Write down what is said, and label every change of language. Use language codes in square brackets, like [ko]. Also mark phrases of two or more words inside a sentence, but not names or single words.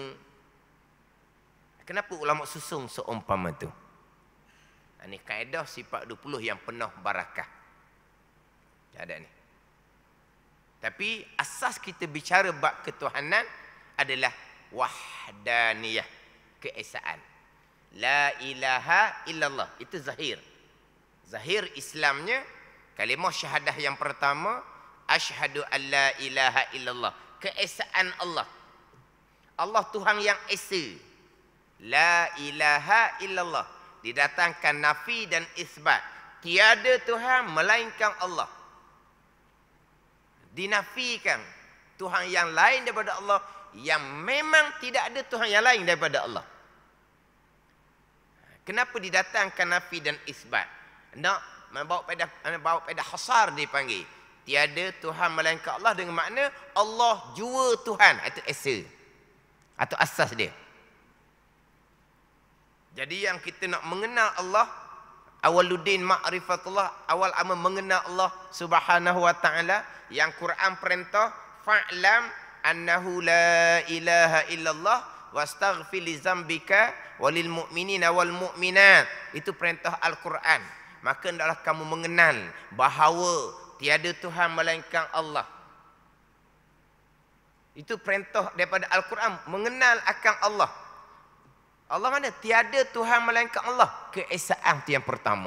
[ms] Kenapa ulama susung seumpama tu? Ini kaedah sifat 20 yang penuh barakah. Ada ni. Tapi asas kita bicara bab ketuhanan adalah wahdaniyah, keesaan. [ar] لا إله إلا الله. [ms] Itu zahir. Zahir Islamnya, kalimah syahadah yang pertama, [ar] أشهد أن لا إله إلا الله. [ms] Keesaan Allah. Allah Tuhan yang esa. [ar] لا إله إلا الله. [ms] Didatangkan nafi dan isbat. Tiada Tuhan melainkan Allah. Dinafikan Tuhan yang lain daripada Allah, yang memang tidak ada Tuhan yang lain daripada Allah. Kenapa didatangkan nafi dan isbat? Nak bawa pada hasar dipanggil. Tiada Tuhan melainkan Allah dengan makna Allah jua Tuhan. Itu esa. Atau asas dia. Jadi yang kita nak mengenal Allah, [ar] أول الدين معرفة الله, [ms] awal amal mengenal Allah [ar] سبحانه وتعالى, [ms] yang Quran perintah [ar] فاعلم أنه لا إله إلا الله واستغفر لذنبك وللمؤمنين والمؤمنات. [ms] Itu perintah Al-Quran. Maka hendaklah kamu mengenal bahawa tiada Tuhan melainkan Allah. Itu perintah daripada Al-Quran, mengenal akan Allah. Allah mana? Tiada Tuhan melainkan Allah. Keesaan itu yang pertama.